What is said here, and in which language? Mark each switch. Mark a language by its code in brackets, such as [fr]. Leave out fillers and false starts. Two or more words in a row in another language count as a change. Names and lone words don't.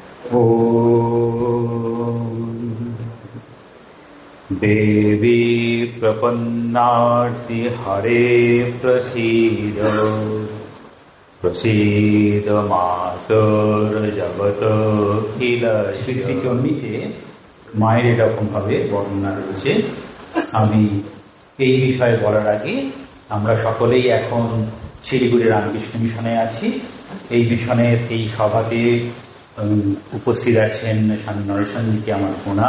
[sa] देवी प्रपन्नार्ति हरे प्रसीद प्रसीद मातर जगत अखिल। [bn] শ্রী শ্রী চণ্ডীতে মায়ের এরকম ভাবে বর্ণনা রয়েছে। আমি এই বিষয়ে বলার আগে আমরা সকলেই এখন শিলিগুড়ি রামকৃষ্ণ মিশনে আছি। এই মিশনের এই সভাতে উপস্থিত আছেন স্বামী নরেশনজিকে আমার প্রণাম।